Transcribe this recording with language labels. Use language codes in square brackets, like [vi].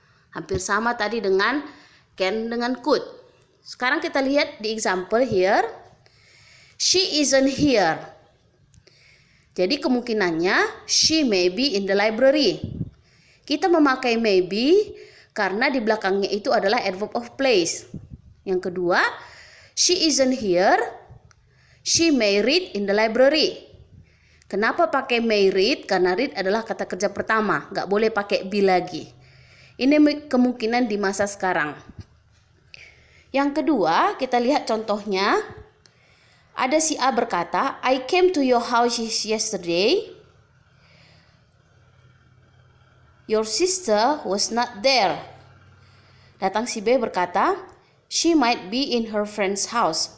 [id] Hampir sama tadi dengan can dengan could. Sekarang kita lihat di [en] example here. She isn't here. [id] Jadi kemungkinannya [en] she may be in the library. [id] Kita memakai [en] may be [id] karena di belakangnya itu adalah adverb of place. Yang kedua, [en] she isn't here. She may read in the library. [id] Kenapa pakai [en] may read? [id] Karena read adalah kata kerja pertama, nggak boleh pakai be lagi. Ini kemungkinan di masa sekarang. Yang kedua, kita lihat contohnya. Ada si A berkata, [en] I came to your house yesterday. Your sister was not there. [id] Datang si B berkata, [en] she might be in her friend's house.